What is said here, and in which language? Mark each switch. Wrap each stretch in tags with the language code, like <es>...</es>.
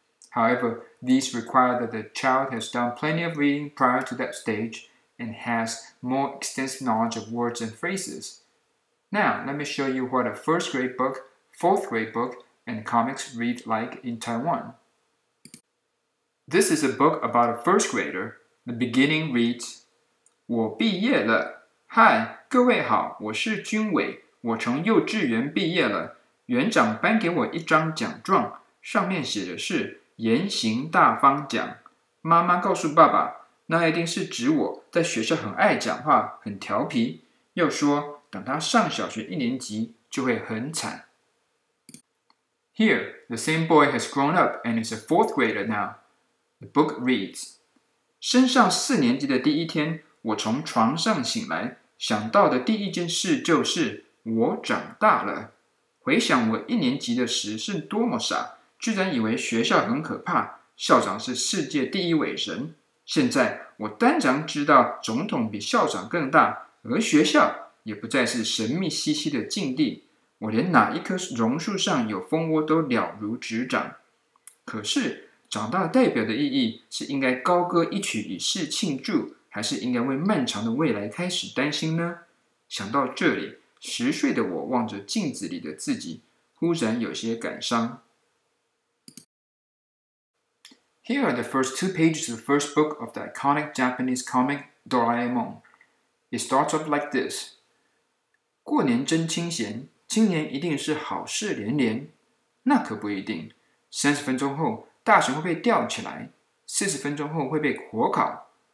<en>However, these require that the child has done plenty of reading prior to that stage and has more extensive knowledge of words and phrases. Now, let me show you what a 1st grade book, 4th grade book, and comics read like in Taiwan. This is a book about a 1st grader. The beginning reads,</en> <zh>我毕业了。嗨，各位好，我是君伟，我从幼稚园毕业了。园长颁给我一张奖状，上面写的是言行大方奖。妈妈告诉爸爸，那一定是指我在学校很爱讲话，很调皮，又说等他上小学1年级就会很惨。</zh> <en>Here, the same boy has grown up and is a 4th grader now. The book reads,</en> <zh>升上4年级的第一天，我从床上醒来，想到的第一件事就是我长大了。回想我1年级的时是多么傻，居然以为学校很可怕，校长是世界第一伟人。现在我当然知道总统比校长更大，而学校也不再是神秘兮兮的境地。我连哪一棵榕树上有蜂窝都了如指掌。可是长大代表的意义是应该高歌一曲以示庆祝，还是应该为漫长的未来开始担心呢？想到这里，10岁的我望着镜子里的自己，忽然有些感伤。</zh> <en>Here are the first 2 pages of the first book of the iconic Japanese comic Doraemon. It starts off like this.</en> <zh>过年真清闲，今年一定是好事连连。那可不一定，30分钟后大熊会被吊起来，40分钟后会被火烤。</zh>